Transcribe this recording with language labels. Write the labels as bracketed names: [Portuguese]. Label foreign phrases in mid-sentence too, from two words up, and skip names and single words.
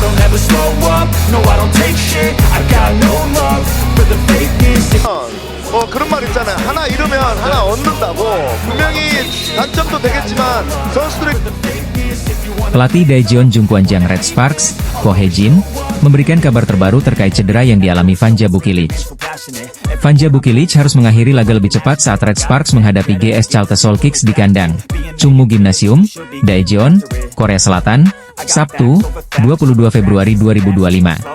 [English] never slow up, no I don't take shit. I got no love for the fakeness. [Korean] 뭐 그런 말 있잖아요. 하나 잃으면 하나 얻는다고. 분명히 단점도 되겠지만 선수들의 [Indonesian] Pelatih Daejeon Jungkwanjang Red Sparks, Ko Hae-jin, memberikan kabar terbaru terkait cedera yang dialami Vanja Bukilic. Vanja Bukilic harus mengakhiri laga lebih cepat saat Red Sparks menghadapi GS Chalte Seoul Kicks di kandang Chungmu Gymnasium, Daejeon, Korea Selatan, Sabtu, 22 Februari 2025.